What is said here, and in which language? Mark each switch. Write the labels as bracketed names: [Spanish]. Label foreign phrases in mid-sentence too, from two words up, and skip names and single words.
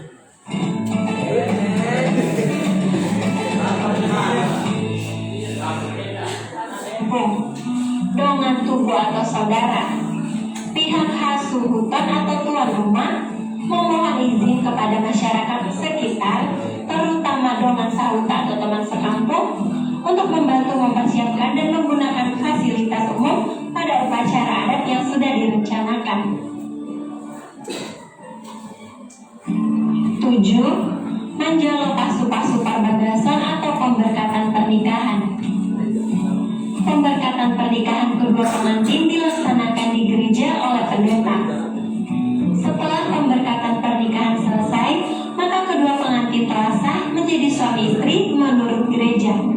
[Indonesian] Bom, [Batak Toba] dongan tubuh [Indonesian] atau saudara. Pihak khas hutan atau tuan rumah memohon izin kepada masyarakat sekitar, terutama [Batak Toba] dongan sahuta [Indonesian] atau teman sekampung, untuk membantu mempersiapkan dan menggunakan fasilitas umum pada upacara adat yang sudah direncanakan. 7. [Batak Toba] Manjalo pasu-pasu parbagason [Indonesian] atau pemberkatan pernikahan. Pemberkatan pernikahan kedua pengantin dilaksanakan di gereja oleh pendeta. Setelah pemberkatan pernikahan selesai, maka kedua pengantin telah sah menjadi suami istri menurut gereja.